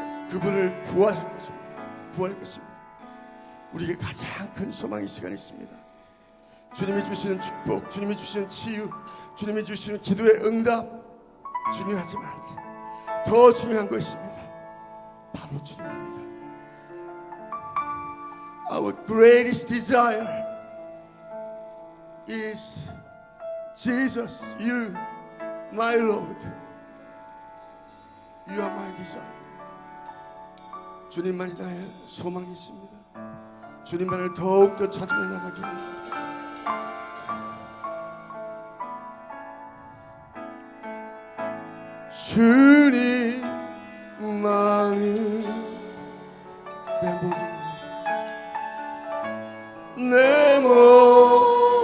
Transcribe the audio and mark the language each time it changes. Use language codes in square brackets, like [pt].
[ko] 그분을 구하실 것입니다. 구할 것입니다. 우리에게 가장 큰 소망의 시간이 있습니다. 주님이 주시는 축복, 주님이 주시는 치유, 주님이 주시는 기도의 응답 중요하지만 더 중요한 것입니다. 바로 주님입니다. [en] Our greatest desire is Jesus, you, my Lord. You are my desire. [ko] 주님만이 나의 소망이십니다. 주님만을 더욱더 찾으며 나가길. 주님만은 내 모든 내 모든